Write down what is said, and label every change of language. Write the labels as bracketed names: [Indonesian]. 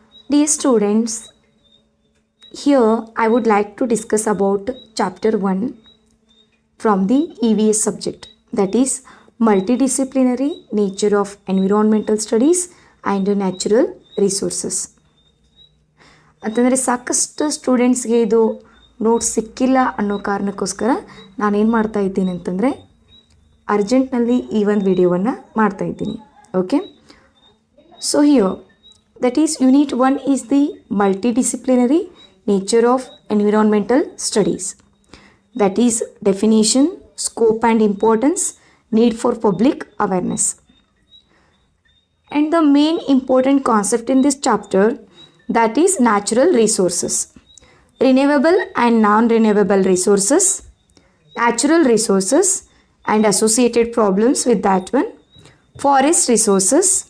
[English] Dear students, here I would like to discuss about chapter 1 from the EVS subject, that is Multidisciplinary Nature of Environmental Studies and Natural Resources. [Kannada] ಅಂತಂದರೆ ಸಾಕಷ್ಟು ಸ್ಟೂಡೆಂಟ್ಸ್ಗೆ ಇದು notes ಸಿಕ್ಕಿಲ್ಲ ಅನ್ನೋ ಕಾರಣಕ್ಕೋಸ್ಕರ ನಾನೇನು ಮಾಡ್ತಾ ಇದ್ದೀನಿ ಅಂತಂದರೆ ಅರ್ಜೆಂಟ್ನಲ್ಲಿ ಈ ಒಂದು ವಿಡಿಯೋವನ್ನು ಮಾಡ್ತಾ ಇದ್ದೀನಿ. [English] Okay, so here that is unit 1 is the multidisciplinary nature of environmental studies, that is definition, scope and importance, need for public awareness. And the main important concept in this chapter, that is natural resources, renewable and non-renewable resources, natural resources and associated problems with that one, forest resources,